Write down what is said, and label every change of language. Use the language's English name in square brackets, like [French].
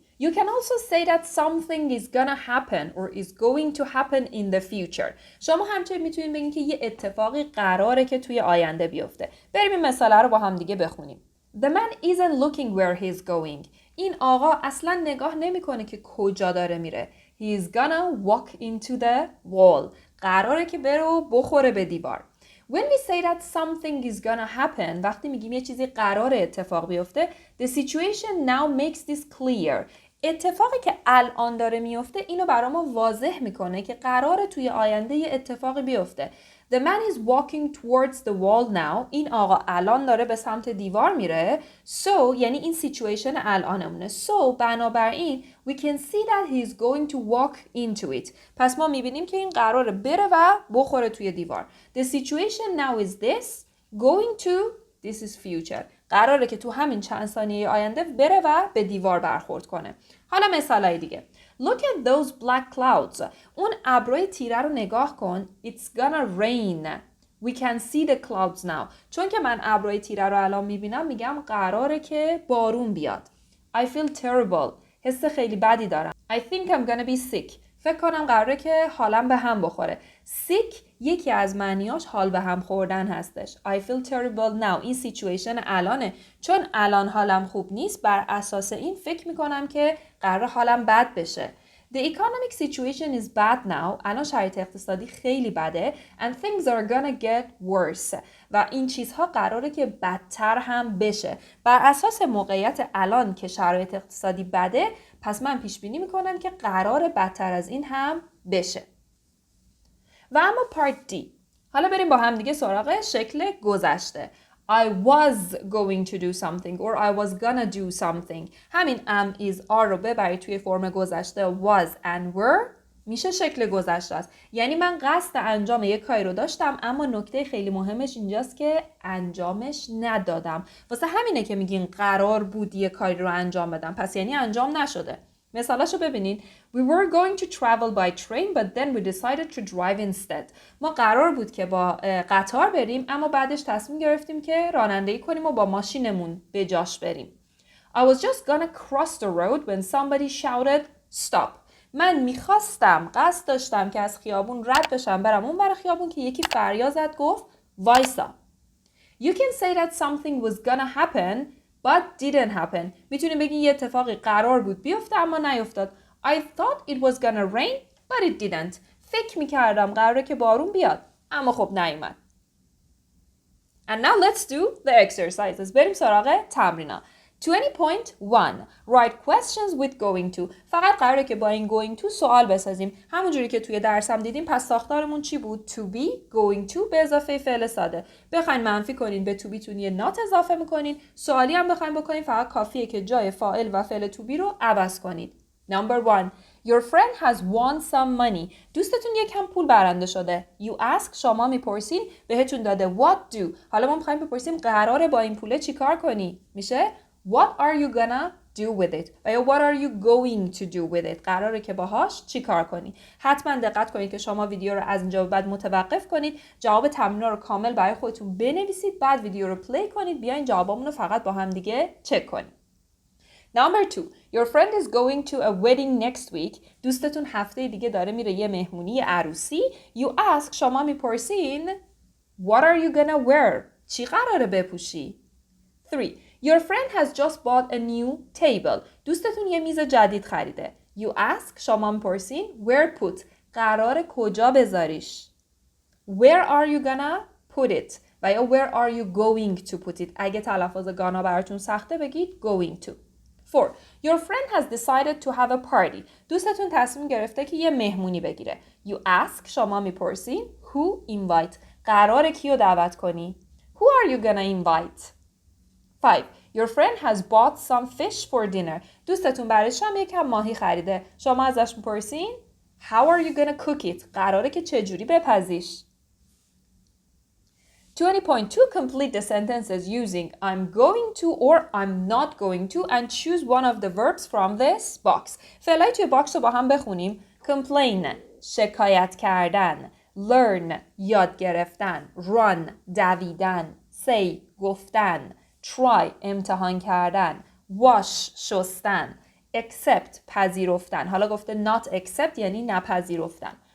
[English] You can also say that something is gonna happen or is going to happen in the future. [Persian] شما همچنین میتونید بگین که یه اتفاقی قراره که توی آینده بیفته. بریم این مثاله رو با هم دیگه بخونیم. [English] The man isn't looking where he's going. [Persian] این آقا اصلا نگاه نمیکنه که کجا داره میره. [English] He's gonna walk into the wall. [Persian] قراره که بره و بخوره به دیوار. [English] When we say that something is gonna happen, [Persian] وقتی میگیم یه چیزی قراره اتفاق بیفته, [English] the situation now makes this clear. [Persian] اتفاقی که الان داره میفته اینو برای ما واضح میکنه که قراره توی آینده یه اتفاقی بیفته. [English] The man is walking towards the wall now. [Persian] این آقا الان داره به سمت دیوار میره. So یعنی این سیچویشن الانمونه. [English] So [Persian] بنابراین [English] we can see that he is going to walk into it. [Persian] پس ما میبینیم که این قراره بره و بخوره توی دیوار. [English] The situation now is this. Going to, this is future. [Persian] قراره که تو همین چند ثانیه آینده بره و به دیوار برخورد کنه. حالا مثالای دیگه. [English] Look at those black clouds. [Persian] اون ابرای تیره رو نگاه کن. [English] It's gonna rain. We can see the clouds now. [Persian] چون که من ابرای تیره رو الان میبینم میگم قراره که بارون بیاد. [English] I feel terrible. [Persian] حس خیلی بدی دارم. [English] I think I'm gonna be sick. [Persian] فکر کنم قراره که حالم به هم بخوره. sick یکی از معنیاش حال به هم خوردن هستش. [English] I feel terrible now. [Persian] این سیچویشن الانه. چون الان حالم خوب نیست بر اساس این فکر میکنم که قراره حالم بد بشه. [English] The economic situation is bad now. [Persian] الان شرایط اقتصادی خیلی بده. [English] And things are gonna get worse. [Persian] و این چیزها قراره که بدتر هم بشه. بر اساس موقعیت الان که شرایط اقتصادی بده پس من پیش بینی میکنم که قراره بدتر از این هم بشه. و اما پارت دی. حالا بریم با هم دیگه سراغ شکل گذشته. [English] I was going to do something or I was gonna do something. [Persian] همین [English] am is are [Persian] رو ببرید توی فرم گذشته [English] was and were [Persian] میشه شکل گذشته است. یعنی من قصد انجام یک کاری رو داشتم اما نکته خیلی مهمش اینجاست که انجامش ندادم. واسه همینه که میگین قرار بود یک کاری رو انجام بدم. پس یعنی انجام نشده. مثالاشو ببینید. [English] We were going to travel by train but then we decided to drive instead. [Persian] ما قرار بود که با قطار بریم اما بعدش تصمیم گرفتیم که رانندگی کنیم و با ماشینمون به جاش بریم. [English] I was just gonna cross the road when somebody shouted stop. [Persian] من قصد داشتم که از خیابون رد بشم برم اون برای خیابون که یکی فریاد زد گفت وایسا. [English] You can say that something was gonna happen but didn't happen. [Persian] میتونیم بگیم یه اتفاقی قرار بود بیفته اما نیفتاد. [English] I thought it was gonna rain but it didn't. [Persian] فکر میکردم قراره که بارون بیاد اما خب نیومد. [English] And now let's do the exercises. [Persian] بریم سراغ تمرینا. [English] 20.1 Write questions with going to. [Persian] فقط قراره که با این [English] going to [Persian] سوال بسازیم. همونجوری که توی درسم دیدیم پس ساختارمون چی بود؟ [English] To be, going to [Persian] به اضافه فعل ساده. بخواین منفی کنین به [English] to be [Persian] تون یه not اضافه میکنین. سوالی هم بخواین بکنین فقط کافیه که جای فاعل و فعل to be رو عوض کنید. [English] Number 1 Your friend has won some money. [Persian] دوستتون یکم پول برنده شده. [English] You ask [Persian] شما میپرسین بهتون داده [English] what do. [Persian] حالا ما میخوایم بپرسیم قراره با این پوله چیکار کنی؟ میشه [English] What are you gonna do with it? [Persian] و یا [English] what are you going to do with it? [Persian] قراره که باهاش چی کار کنی؟ حتما دقت کنید که شما ویدیو رو از اینجا به بعد متوقف کنید. جواب تمرین‌ها رو کامل برای خودتون بنویسید. بعد ویدیو رو پلی کنید. بیاین جوابامون رو فقط با هم دیگه چک کنید. [English] Number 2. Your friend is going to a wedding next week. [Persian] دوستتون هفته دیگه داره میره یه مهمونی عروسی. [English] You ask [Persian] شما میپرسین [English] What are you gonna wear? [Persian] چی قراره بپوشی؟ 3. [English] Your friend has just bought a new table. [Persian] دوستتون یه میز جدید خریده. [English] You ask [Persian] شما میپرسین [English] Where put? [Persian] قراره کجا بذاریش؟ [English] Where are you gonna put it? و یا Where are you going to put it? [Persian] اگه تلفظ گانا براتون سخته بگید [English] going to. 4. Your friend has decided to have a party. [Persian] دوستتون تصمیم گرفته که یه مهمونی بگیره. [English] You ask [Persian] شما میپرسین [English] Who invite? [Persian] قراره کیو دعوت کنی؟ [English] Who are you gonna invite? 5. Your friend has bought some fish for dinner. [Persian] دوستتون برای شام یکم ماهی خریده. شما ازش میپرسین [English] How are you gonna cook it? [Persian] قراره که چجوری بپزیش؟ [English] 20.2 Complete the sentences using I'm going to or I'm not going to and choose one of the verbs from this box. [Persian] فعلای توی باکس رو با هم بخونیم. [English] Complain [Persian] شکایت کردن. [English] Learn [Persian] یاد گرفتن. [English] Run [Persian] دویدن. [English] Say [Persian] گفتن. [English] Try [Persian] امتحان کردن. [English] Wash [Persian] شستن. [English] accept [Persian] پذیرفتن. حالا گفته [English] not accept [Persian] یعنی نپذیرفتن.